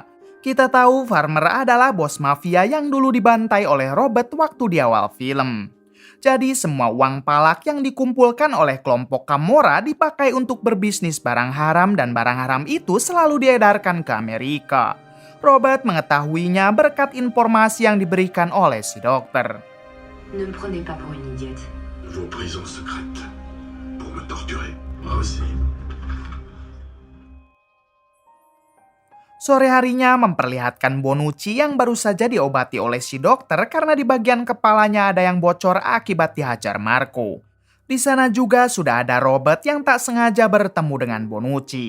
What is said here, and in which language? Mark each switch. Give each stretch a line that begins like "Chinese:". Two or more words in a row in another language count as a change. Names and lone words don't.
Indonesian: Kita tahu Farmer adalah bos mafia yang dulu dibantai oleh Robert waktu di awal film. Jadi semua uang palak yang dikumpulkan oleh kelompok Camorra dipakai untuk berbisnis barang haram dan barang haram itu selalu diedarkan ke Amerika. Robert mengetahuinya berkat informasi yang diberikan oleh si dokter.
French: Ne me prenez pas pour une idiote. Vos prisons secrètes. Pour me torturer. Moi aussi.
Indonesian: Sore harinya memperlihatkan Bonucci yang baru saja diobati oleh si dokter karena di bagian kepalanya ada yang bocor akibat dihajar Marco. Di sana juga sudah ada Robert yang tak sengaja bertemu dengan Bonucci.